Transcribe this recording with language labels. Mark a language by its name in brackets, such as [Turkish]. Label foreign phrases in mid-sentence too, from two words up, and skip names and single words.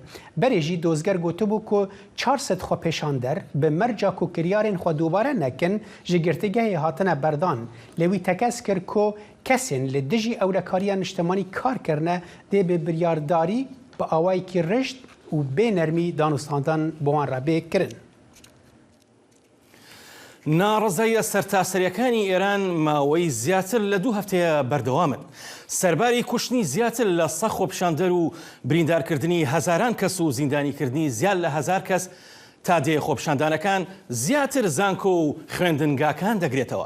[Kurdish] Berê jî dozger gotibû ku 400 xweپêşander bi merca ku kiryarên xwe dubare nekin ji girtîgehê hatine berdan. Lê wî tekez kir ku kesên li dijî ewlekariya niştemanî kar kirine dê bi biryardarî bi awayekî rişt û bênermî danûstandan bi wan re bê kirin. [Central Kurdish] ناڕزاییە سەرتاسەریەکانی ئێران ماوەی زیاتر لە 2 هەفتەیە بەردەوامن. سەرباری کوشتنی زیاتر لە 100 خۆپشاندەر و بریندارکردنی هەزاران کەس و زیندانیکردنی زیاد لە 1000 کەس تا دێ خۆپشاندانەکان زیاتر زانکۆ و خوێندنگاکان دەگرێتەوە.